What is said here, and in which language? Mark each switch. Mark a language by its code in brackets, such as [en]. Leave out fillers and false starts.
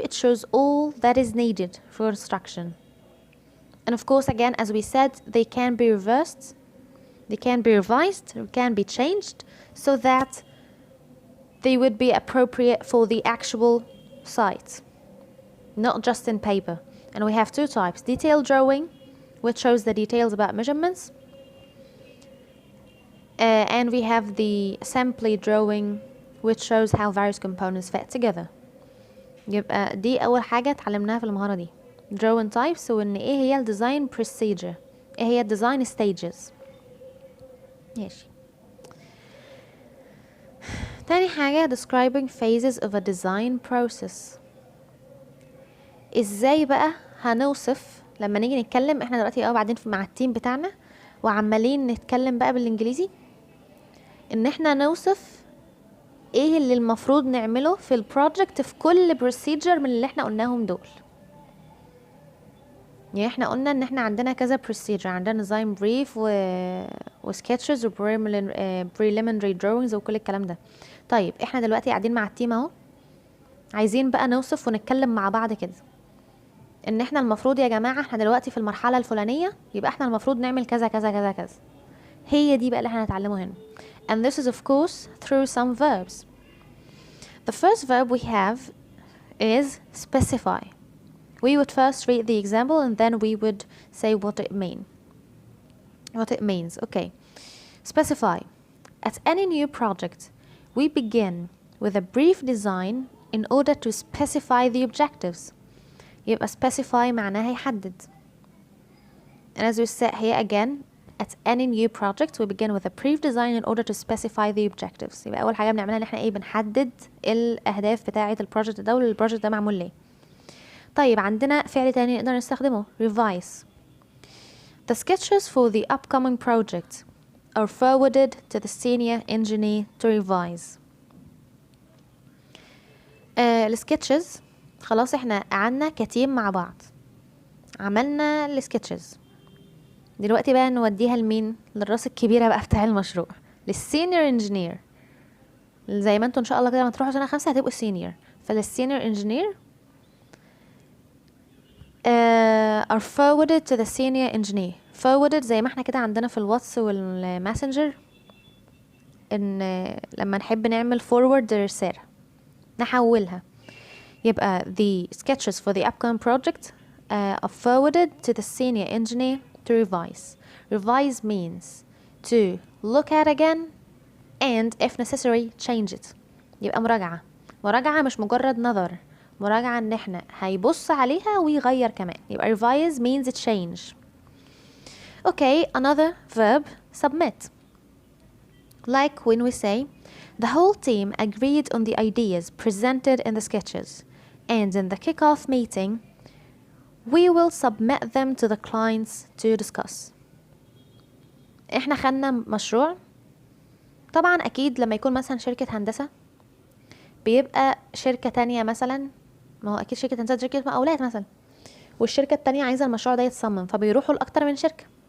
[en] It shows all that is needed for construction. And of course, again, as we said, they can be reversed, they can be revised, they can be changed so that they would be appropriate for the actual site, not just in paper. And we have two types: detailed drawing, which shows the details about measurements, and we have the assembly drawing, which shows how various components fit together. [ar] يبقى دي أول حاجة اتعلمناها في المهارة دي، drawing types، وإن إيه هي ال design procedure، إيه هي ال design stages. ماشي. تاني حاجة [en] describing phases of a design process. [ar] ازاي بقى هنوصف لما نيجي نتكلم احنا دلوقتي بعدين مع التيم بتاعنا وعمالين نتكلم بقى بالانجليزي، ان احنا نوصف ايه اللي المفروض نعمله في البروجكت في كل procedure من اللي احنا قلناهم دول. يعني احنا قلنا ان احنا عندنا كذا procedure، عندنا design brief و sketches و preliminary drawings وكل الكلام ده. طيب احنا دلوقتي قاعدين مع التيم اهو، عايزين بقى نوصف ونتكلم مع بعض كده ان احنا المفروض يا جماعة احنا دلوقتي في المرحلة الفلانية، يبقى احنا المفروض نعمل كذا كذا كذا كذا. هي دي بقى اللي احنا هنتعلمه هنا. [en] And this is of course through some verbs. The first verb we have is specify. We would first read the example and then we would say what it means. Okay. Specify. At any new project, we begin with a brief design in order to specify the objectives. [ar] يبقى specify معناها يحدد. [en] And as we said here again, at any new project we begin with a brief design in order to specify the objectives. [ar] يبقى أول حاجة بنعملها إن احنا بنحدد الأهداف بتاعة البروجكت ده والبروجكت ده معمول ليه. طيب عندنا فعل تاني نقدر نستخدمه revise. [en] The sketches for the upcoming project are forwarded to the senior engineer to revise. [ar] السكتشز خلاص احنا قعدنا كتيم مع بعض، عملنا السكتشز، دلوقتي بقى نوديها لمين؟ للراس الكبيرة بقى بتاع المشروع، للسينيور انجينير. زي ما انتوا ان شاء الله كده لما تروحوا سنة 5 هتبقوا سينيور، فللسينيور انجينير [en] are forwarded to the senior engineer. [ar] forwarded زي ما احنا كده عندنا في الواتس والماسنجر ان لما نحب نعمل forward رسالة نحولها، يبقى [en] the sketches for the upcoming project are forwarded to the senior engineer to revise. Revise means to look at again and if necessary change it. [ar] يبقى مراجعة مش مجرد نظر، مراجعة ان احنا هيبص عليها ويغير كمان. يبقى [en] revise means change. Okay, another verb, submit. Like when we say, the whole team agreed on the ideas presented in the sketches, and in the kick-off meeting, we will submit them to the clients to discuss. [ar] احنا خدنا مشروع، طبعا اكيد لما يكون مثلا شركة هندسة بيبقى شركة تانية مثلا، ما هو اكيد شركة هندسة شركة مقاولات مثلا، والشركة التانية عايزة المشروع ده يتصمم، فبيروحوا لأكتر من شركة.